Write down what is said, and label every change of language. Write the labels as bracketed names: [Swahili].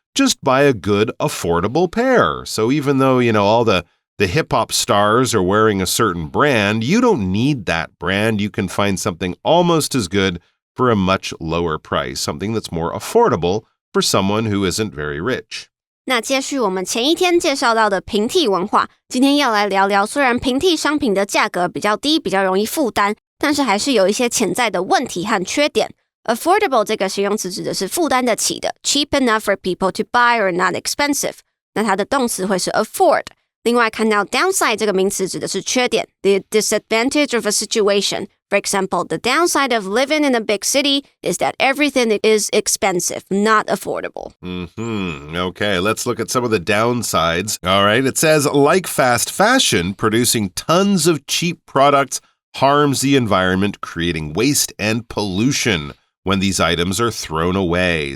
[English] Just buy a good, affordable pair. So even though, all the hip-hop stars are wearing a certain brand, you don't need that brand. You can find something almost as good for a much lower price, something that's more affordable for someone who isn't very rich. [Chinese] 那接续我们前一天介绍到的平替文化，今天要来聊聊，虽然平替商品的价格比较低，比较容易负担，但是还是有一些潜在的问题和缺点。 [English] Affordable [Chinese] 这个形容词指的是负担得起的 [English] cheap enough for people to buy or not expensive. [Chinese] 那它的动词会是 afford. 另外看到 downside 这个名词指的是缺点 [English] the disadvantage of a situation. For example, the downside of living in a big city is that everything is expensive, not affordable. Okay, let's look at some of the downsides. All right, it says, like fast fashion, producing tons of cheap products harms the environment, creating waste and pollution when these items are thrown away.